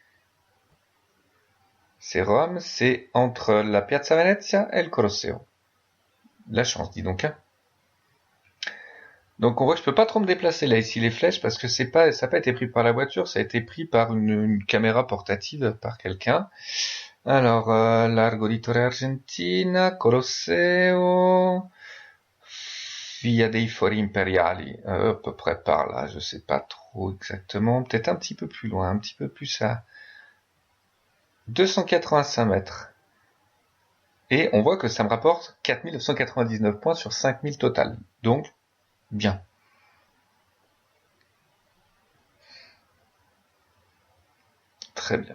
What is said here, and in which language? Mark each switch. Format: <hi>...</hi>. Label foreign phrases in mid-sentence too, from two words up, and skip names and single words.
<fr>C'est Rome, c'est entre la Piazza Venezia et le Colosseo. La chance, dis donc, hein. Donc on voit que je peux pas trop me déplacer là ici les flèches parce que ça n'a pas été pris par la voiture, ça a été pris par une caméra portative par quelqu'un. Alors Largo di Torre Argentina, Colosseo, Via dei Fori Imperiali, à peu près par là, je sais pas trop exactement, peut-être un petit peu plus loin, un petit peu plus à 285 mètres. Et on voit que ça me rapporte 4999 points sur 5000 total. Donc, bien. Très bien.</fr>